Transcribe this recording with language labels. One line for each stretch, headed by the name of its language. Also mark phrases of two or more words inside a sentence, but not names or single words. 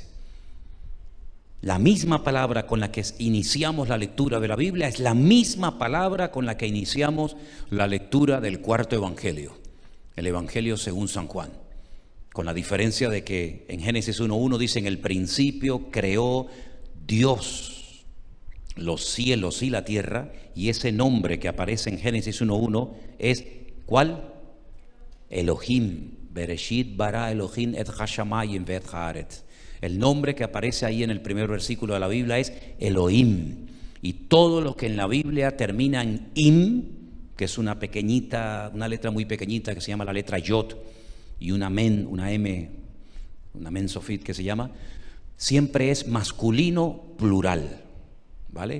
Spanish: La misma palabra con la que iniciamos la lectura de la Biblia es la misma palabra con la que iniciamos la lectura del cuarto Evangelio, el Evangelio según San Juan. Con la diferencia de que en Génesis 1:1 dice: en el principio creó Dios los cielos y la tierra, y ese nombre que aparece en Génesis 1:1 es ¿cuál? Elohim.
Hebrew: בראשית ברא אלהים את השמים ואת הארץ.
Spanish: El nombre que aparece ahí en el primer versículo de la Biblia es Elohim. Y todo lo que en la Biblia termina en im, que es una letra muy pequeñita que se llama la letra Yod, y una men, una M, una men sofit que se llama, siempre es masculino plural, ¿vale?